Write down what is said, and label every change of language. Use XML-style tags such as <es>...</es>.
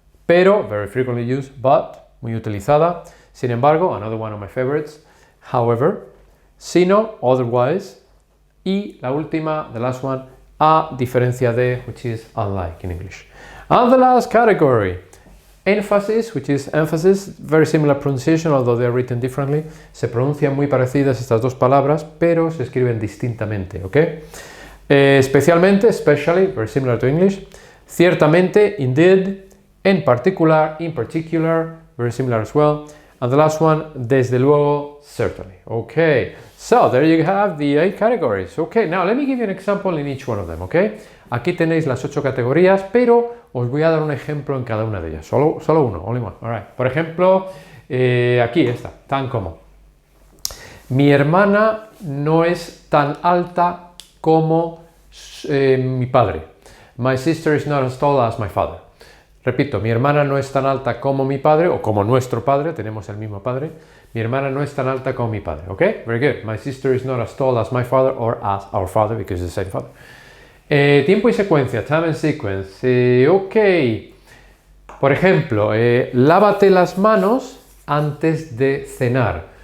<en>Pero, very frequently used, but, muy utilizada. Sin embargo, another one of my favorites. However, sino, otherwise. Y la última, the last one, a diferencia de, which is unlike in English. And the last category, emphasis, which is emphasis, very similar pronunciation, although they are written differently.</en> <es>Se pronuncian muy parecidas estas dos palabras, pero se escriben distintamente, ¿ok?</es> <en>Especialmente, especially, very similar to English. Ciertamente, indeed. En particular, in particular, very similar as well. And the last one, desde luego, certainly. Okay, so there you have the 8 categories. Okay, now let me give you an example in each one of them, okay?</en> <es>Aquí tenéis las 8 categorías, pero os voy a dar un ejemplo en cada una de ellas.</es> <en>Solo uno, only one. All right.</en> <es>Por ejemplo, aquí está, tan como. Mi hermana no es tan alta como mi padre.</es> <en>My sister is not as tall as my father.</en> <es>Repito, mi hermana no es tan alta como mi padre, o como nuestro padre, tenemos el mismo padre. Mi hermana no es tan alta como mi padre, ¿ok?</es> <en>Very good. My sister is not as tall as my father or as our father, because it's the same father. Tiempo y secuencia, time and sequence. Ok.</en> <es>Por ejemplo, lávate las manos antes de cenar.</es>